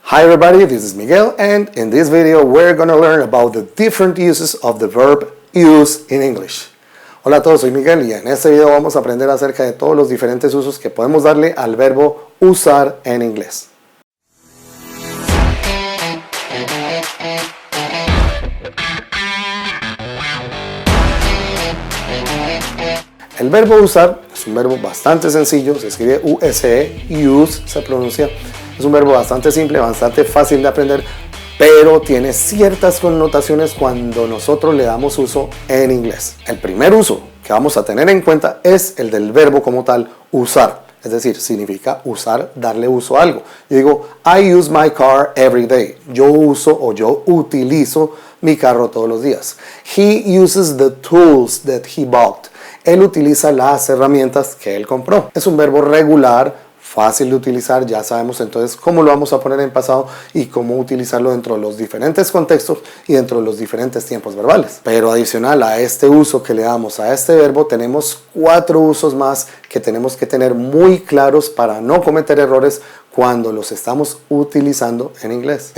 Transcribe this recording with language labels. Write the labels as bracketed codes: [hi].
[en] Hi everybody, this is Miguel, and in this video we're going to learn about the different uses of the verb use in English. [es] Hola a todos, soy Miguel y en este video vamos a aprender acerca de todos los diferentes usos que podemos darle al verbo usar en inglés. El verbo usar es un verbo bastante sencillo, se escribe U-S-E, use se pronuncia. Es un verbo bastante simple, bastante fácil de aprender, pero tiene ciertas connotaciones cuando nosotros le damos uso en inglés. El primer uso que vamos a tener en cuenta es el del verbo como tal, usar. Es decir, significa usar, darle uso a algo. [en] Yo digo, I use my car every day. [es] Yo uso o yo utilizo mi carro todos los días. [en] He uses the tools that he bought. [es] Él utiliza las herramientas que él compró. Es un verbo regular, fácil de utilizar, ya sabemos entonces cómo lo vamos a poner en pasado y cómo utilizarlo dentro de los diferentes contextos y dentro de los diferentes tiempos verbales. Pero adicional a este uso que le damos a este verbo, tenemos 4 usos más que tenemos que tener muy claros para no cometer errores cuando los estamos utilizando en inglés.